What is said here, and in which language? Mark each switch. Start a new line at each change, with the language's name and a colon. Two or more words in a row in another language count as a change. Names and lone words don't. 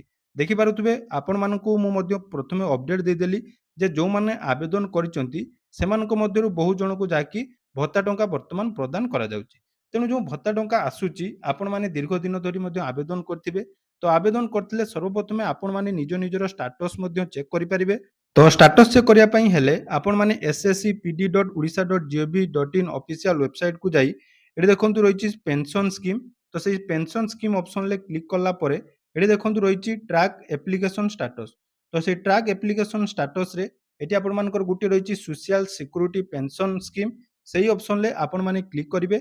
Odia: ଦେଖିପାରୁଥିବେ ଆପଣମାନଙ୍କୁ ମୁଁ ମଧ୍ୟ ପ୍ରଥମେ ଅପଡେଟ୍ ଦେଇଦେଲି ଯେ ଯେଉଁମାନେ ଆବେଦନ କରିଛନ୍ତି ସେମାନଙ୍କ ମଧ୍ୟରୁ ବହୁ ଜଣଙ୍କୁ ଯାହାକି ଭତ୍ତା ଟଙ୍କା ବର୍ତ୍ତମାନ ପ୍ରଦାନ କରାଯାଉଛି। ତେଣୁ ଯେଉଁ ଭତ୍ତା ଟଙ୍କା ଆସୁଛି ଆପଣମାନେ ଦୀର୍ଘ ଦିନ ଧରି ମଧ୍ୟ ଆବେଦନ କରିଥିବେ। ତ ଆବେଦନ କରିଥିଲେ ସର୍ବପ୍ରଥମେ ଆପଣମାନେ ନିଜ ନିଜର ଷ୍ଟାଟସ୍ ମଧ୍ୟ ଚେକ୍ କରିପାରିବେ। ତ
English: status check
Odia: କରିବା ପାଇଁ ହେଲେ ଆପଣମାନେ sscpd.odisha.gov.in
English: official website
Odia: ଯାଇ ଏଠି ଦେଖନ୍ତୁ ରହିଛି
English: pension scheme.
Odia: ତ ସେଇ
English: pension scheme option
Odia: କ୍ଲିକ୍ କଲା ପରେ ଏଠି ଦେଖନ୍ତୁ ରହିଛି
English: track application status.
Odia: ତ ସେଇ
English: track application status
Odia: ଏଠି ଆପଣମାନଙ୍କର ଗୋଟେ ରହିଛି
English: social security pension scheme,
Odia: ସେଇ ଅପସନରେ ଆପଣମାନେ କ୍ଲିକ୍ କରିବେ।